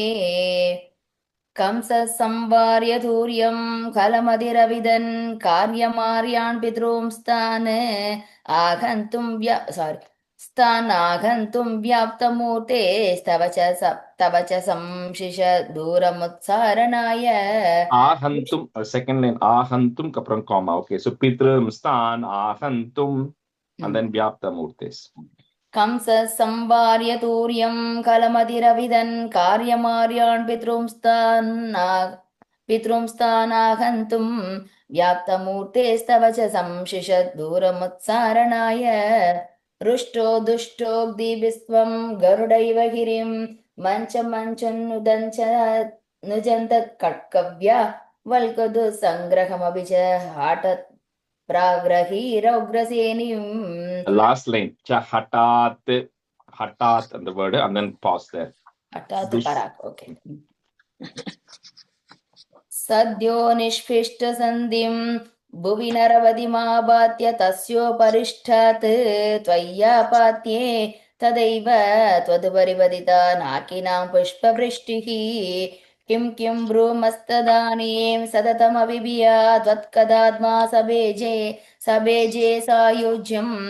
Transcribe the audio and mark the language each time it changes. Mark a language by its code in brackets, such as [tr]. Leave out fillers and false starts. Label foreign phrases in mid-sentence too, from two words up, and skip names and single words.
[sa] ಕಂಸ ಸಂವಾರ್ಯ ಧೂರ್ಯಂ ಕಲಮದಿರವಿದನ್ ಕಾರ್ಯಮಾರ್ಯಾನ್ ಆಗಂತುಂ ಸ್ಥಾನಾಗಂತುಂ ವ್ಯಾಪ್ತಮೂರ್ತೆ ತವ ಚ ಸಂಶಿಷ ದೂರಮುತ್ಸಾರಣಾಯ [ta] ஆஹந்தும் [en] second line [ta] ஆஹந்தும் அப்புறம் காமா. [en] Okay. So [sa] பித்ரும் ஸ்தான் ஆஹந்தும் [en] and then [sa] வியாப்த மூர்த்தேஸ். ಕಂಸ ಸಂವಾರ್ಯ ತೂರ್ಯಂ ಕಲಮದಿರವಿದನ್ ಕಾರ್ಯಮಾರ್ಯಾನ್ ಪಿತೃಂಸ್ತಾನಾಗಂತುಂ ವ್ಯಾಪ್ತಮೂರ್ತೆಸ್ತವ ಚ ಸಂಶಿಷತ್ ದೂರಮುತ್ಸಾರಣಾಯ ರುಷ್ಟೋ ದುಷ್ಟೋಗ್ದಿಭಿಸ್ತ್ವಂ ಗರುಡೈವ ಗಿರಿಂ ನುಜಂತ ಕಟ್ಕವ್ಯ ವಲ್ಕದು ಸಂಗ್ರಹಮಭಿ ಚ ಹಾಟತ್ ಪ್ರಾಗ್ರಹೀರೌಗ್ರಸೇನಿಂ. [en] Last line. Hatat and the word and then pause there. Hatat parak. Okay. [sa] ಸದ್ಯೋ ನಿಷ್ಫಿಷ್ಟ ಸಂಧಿಂ ಭುವಿ ನರವದಿಮಾಬಾತ್ಯ ತಸ್ಯೋಪರಿಷ್ಠಾತ್ ತ್ವಯ್ಯಾಪಾತ್ಯೆ ತದೈವ ತ್ವದುಪರಿವದಿತ ನಾಕಿನಾಂ ಪುಷ್ಪವೃಷ್ಟಿಃ ಕಿಂ ಕಿಂ ಬ್ರೂಮಸ್ತದಾನೀಂ ಸತತಮವಿಭಿಯಾ ತ್ವತ್ಕದಾತ್ಮಾ ಸಬೇಜೆ ಸಾಯುಜ್ಯಂ